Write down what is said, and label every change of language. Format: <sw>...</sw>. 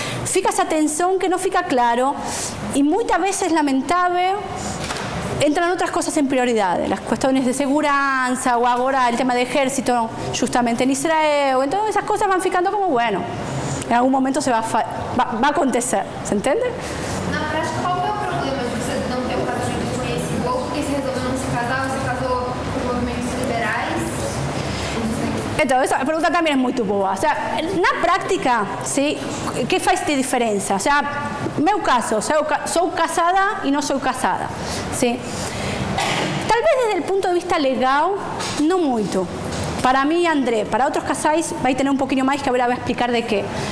<es>Fica esa tensión que no fica claro y muchas veces lamentable. Entran otras cosas en prioridad, las cuestiones de seguridad o ahora el tema de ejército justamente en Israel, entonces esas cosas van ficando como bueno, en algún momento se va a acontecer, ¿se entiende?</es> <pt>Na prática, qual é o problema de você não ter um casamento reconhecido? Ou porque você resolveu não se casar, você casou por movimentos liberais?</pt> <es>Entonces, esa pregunta también es muy boa. O sea, en la práctica, ¿sí? ¿Qué faz de diferencia? O sea,</es> <pt>meu caso,</pt> <es>soy casada y no soy casada, ¿sí? Tal vez desde el punto de vista legal, no mucho. Para mí, André, para otros casais, va a tener un poquito más que ahora voy a explicar de qué.</es>